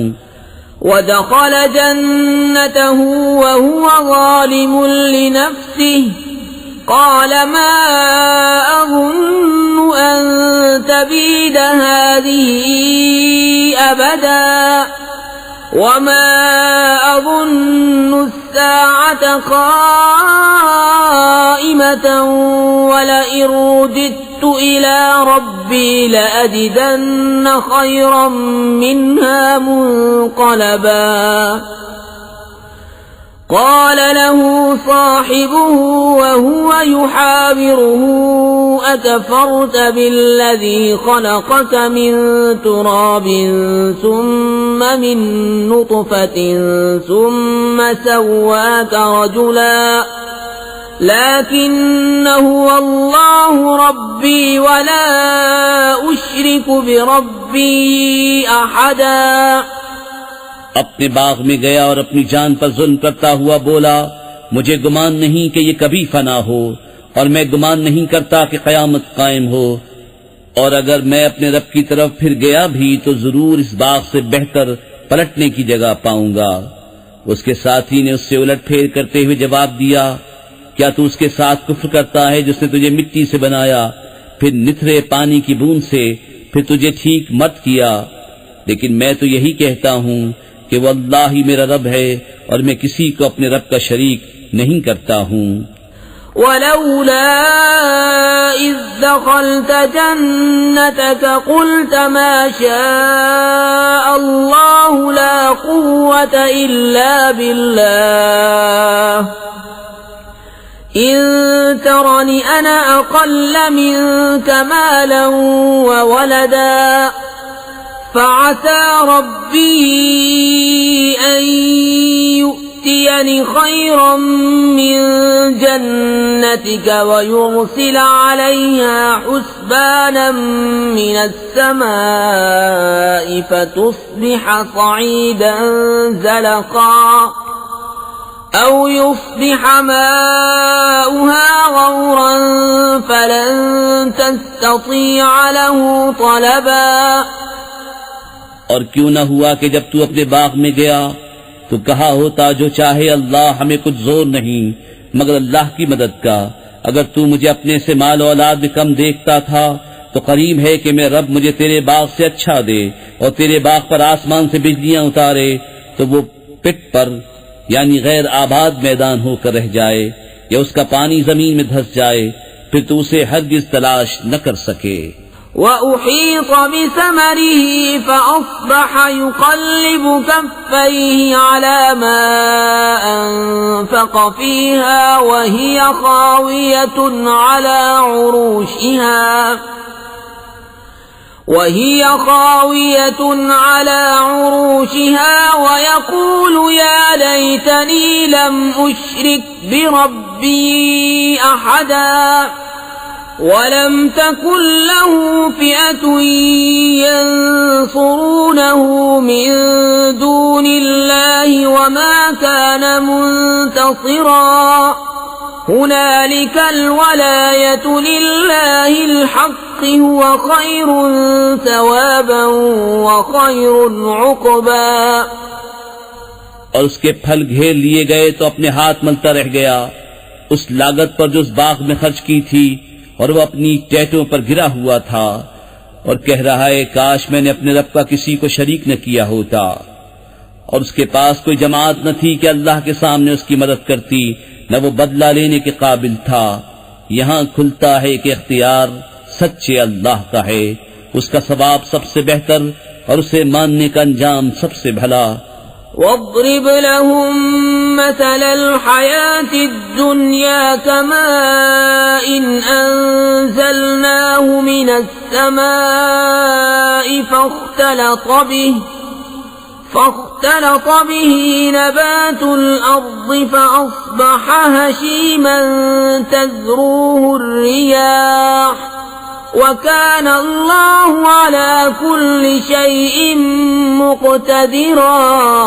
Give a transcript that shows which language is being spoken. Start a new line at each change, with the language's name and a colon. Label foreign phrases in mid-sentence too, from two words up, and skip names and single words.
Arabic: ودخل جنته وهو ظالم لنفسه قال ما أظن أن تبيد هذه أبدا وما أظن الساعة قائمة ولئن رجعت إلى ربي لأجدن خيرا منها منقلبا. قال له صاحبه وهو يحاوره أكفرت بالذي خلقك من تراب ثم من نطفة ثم سواك رجلا لكن هو الله ربي ولا أشرك بربي أحدا।
Hindi: अपने बाग में गया और अपनी जान पर जुल्म करता हुआ बोला, मुझे गुमान नहीं कि ये कभी फना हो, और मैं गुमान नहीं करता कि कयामत कायम हो। और अगर मैं अपने रब की तरफ फिर गया भी तो जरूर इस बाग से बेहतर पलटने की जगह पाऊंगा। उसके साथी ने उससे उलटफेर करते हुए जवाब दिया, क्या तू उसके साथ कुफ्र करता है जिसने तुझे मिट्टी से बनाया, फिर निथरे पानी की बूंद से, फिर तुझे ठीक मत किया? लेकिन मैं तो यही कहता हूँ कि वो अल्लाह ही मेरा रब है और मैं किसी को अपने रब का शरीक नहीं करता हूँ।
Arabic: ولولا إذ دخلت جنتك قلت ما شاء الله لا قوة إلا بالله إن ترن أنا أقل منك مالا و ولدا فعسى ربي أن يؤتين خيرا من جنتك ويرسل عليها حسبانا من السماء فتصبح صعيدا زلقا أو يصبح ماؤها غورا فلن تستطيع له طلبا.
Hindi: और क्यों न हुआ कि जब तू अपने बाग में गया तो कहा होता, जो चाहे अल्लाह, हमें कुछ जोर नहीं मगर अल्लाह की मदद का। अगर तू मुझे अपने से माल औलाद में कम देखता था तो करीब है कि मैं रब मुझे तेरे बाग से अच्छा दे और तेरे बाग पर आसमान से बिजलियां उतारे तो वो पिट पर यानी गैर आबाद मैदान होकर रह जाए या उसका पानी जमीन में धंस जाए, फिर तू उसे हरगिज तलाश न कर सके।
Arabic: وأحيط بثمره فأصبح يقلب كفيه على ما أنفق فيها وهي خاوية على عروشها ويقول يا ليتني لم أشرك بربي أحدا ولم تكن له فئة ينصرونه من دون الله وما كان منتصرا هنالك الولاية لله الحق هو خير ثوابا وخير عقبا.
Hindi: और उसके फल घेर लिए गए तो अपने हाथ मलता रह गया उस लागत पर जो उस बाग में खर्च की थी, और वह अपनी टेटों पर गिरा हुआ था और कह रहा है, काश मैंने अपने रब का किसी को शरीक न किया होता। और उसके पास कोई जमात न थी कि अल्लाह के सामने उसकी मदद करती, न वो बदला लेने के काबिल था। यहाँ खुलता है कि इख्तियार सच्चे अल्लाह का है, उसका सवाब सबसे बेहतर और उसे मानने का अंजाम सबसे भला।
Arabic: واضرب لهم مثل الحياة الدنيا كماء أنزلناه من السماء فاختلط به نبات الأرض فأصبح هشيما تذروه الرياح وكان الله على كل شيء مقتدرا